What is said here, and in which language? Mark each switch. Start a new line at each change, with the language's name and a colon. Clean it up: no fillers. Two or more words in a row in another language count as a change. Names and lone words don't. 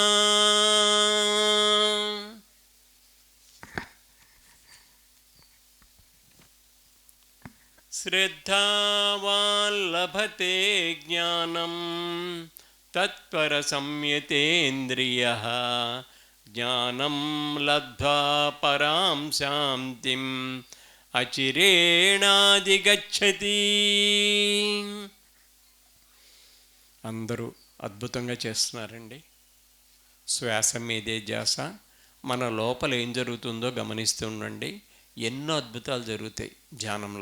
Sanskrit: श्रद्धावान् लभते ज्ञानं तत्परसंयतेन्द्रियः ज्ञानं लब्ध्वा परां शान्तिम् అచిరేణాధిగచ్చతి.
Telugu: అందరూ అద్భుతంగా చేస్తున్నారండి. శ్వాస మీదే ధ్యాస. మన లోపల ఏం జరుగుతుందో గమనిస్తూ ఉండండి. ఎన్నో అద్భుతాలు జరుగుతాయి ధ్యానంలో.